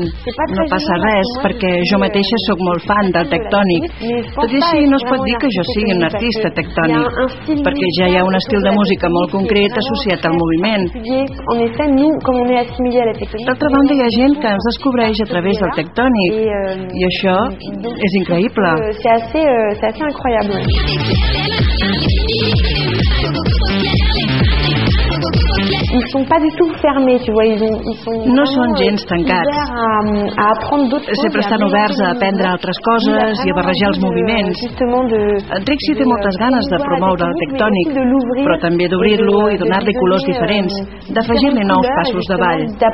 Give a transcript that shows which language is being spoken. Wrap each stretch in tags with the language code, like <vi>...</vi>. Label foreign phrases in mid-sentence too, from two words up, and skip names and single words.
<ca>No passa res, perquè jo mateixa sóc molt fan del tectònic. Tot i així no es pot dir que jo sigui un artista tectònic, perquè ja hi ha un estil de música molt concret associat al moviment. D'altra banda, hi ha gent que ens descobreix a través del tectònic, i això és increïble.</ca> <fr>C'est assez incroyable. Ils sont pas du tout fermés, tu vois,</fr> <ca>no són gens tancats. Sempre estan oberts a aprendre altres coses i a barrejar els moviments. En Trixie té moltes ganes de promoure el tectònic, però també d'obrir-lo i donar-li colors diferents, d'afegir-li nous passos de ball.</ca>